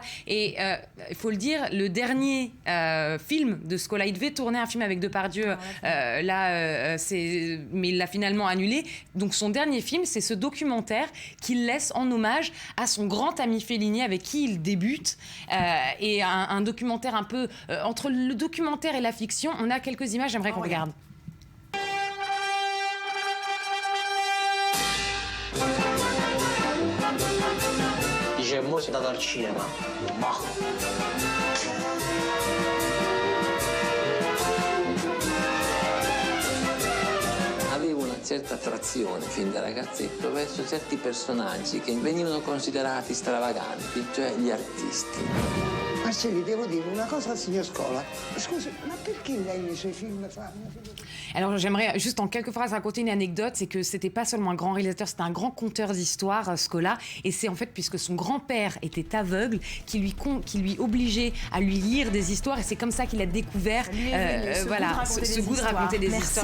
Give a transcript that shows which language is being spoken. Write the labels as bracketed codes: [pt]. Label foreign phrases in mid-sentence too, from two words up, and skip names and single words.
[fr] Et il faut le dire, le dernier film de Scola, il devait tourner un film avec Depardieu, mais il l'a finalement annulé. Donc son dernier film, c'est ce documentaire qu'il laisse en hommage à son grand ami Fellini, avec qui il débute. Et un documentaire un peu entre le documentaire et la fiction. On a quelques images, j'aimerais qu'on regarde. [it] Mo sei andato al cinema, ma avevo una certa attrazione fin da ragazzetto verso certi personaggi che venivano considerati stravaganti, cioè gli artisti. Marcelli, devo dire una cosa al signor Scola. Scusi, ma perché lei nei suoi film fa... [fr] Alors j'aimerais juste en quelques phrases raconter une anecdote, c'est que c'était pas seulement un grand réalisateur, c'était un grand conteur d'histoires, Scola, et c'est en fait puisque son grand-père était aveugle qui lui obligeait à lui lire des histoires, et c'est comme ça qu'il a découvert ce goût de raconter des histoires.